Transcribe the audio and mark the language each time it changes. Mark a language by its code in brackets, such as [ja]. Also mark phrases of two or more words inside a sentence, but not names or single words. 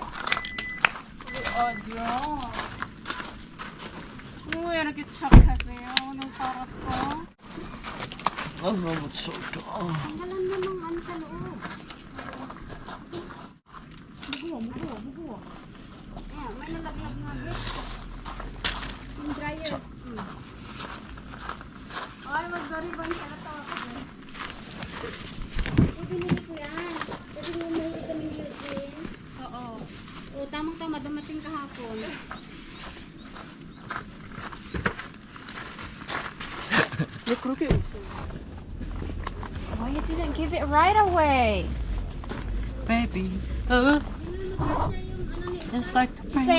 [ko] 우리 어디요? 왜 이렇게 착하세요? 오늘 살았어? 너무 좋다. [tl] Tanggalan namang ano sa loob. [ko] 무거워. [tl] Ayan, may nalaglag na dito. Yung dryer. Ay, magdariban ka na tawa. Binili ko yan. Kasi umuwi kami ni Eugene. Oo. O, tamang-tama, dumating kahapon. [ko] 왜 그렇게 웃어? [en] Why you didn't give it right away? Baby, it's like the [ko] 주세요.